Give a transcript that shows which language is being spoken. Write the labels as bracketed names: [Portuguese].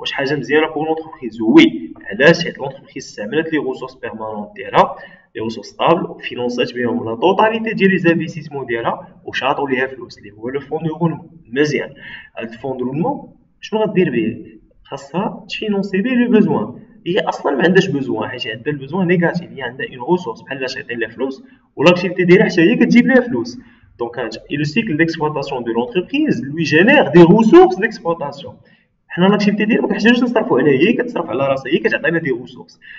[Arabic] واش حاجه مزيانه بور لونتربريز؟ وي. علاش؟ حيت لونتربريز استعملت لي ريسورس بيرمانونت ديالها، لي ريسورس ستابل، وفينونسات بهم لا توتاليتي ديال لي زانفيستيسمون ديالها وشاطوا ليها فلوس اللي هو لو فون رولمون. مزيان. هاد الفون رولمون شنو غدير به؟ خاصها تفينونسي به لو بوزوان. هي اصلا ما عندهاش بوزوان حيت عندها البوزوان نيجاتيف. هي عندها اون ريسورس بحال تعطي لها فلوس والاكتيفيتي ديالها حتى هي كتجيب لها فلوس. [French] Donc, le cycle d'exploitation de l'entreprise lui génère des ressources d'exploitation. [Arabic] حنا l'activité ديالنا ما كنحتاجوش نصرفوا عليها، هي كتصرف على راسها، هي كتعطينا des ressources.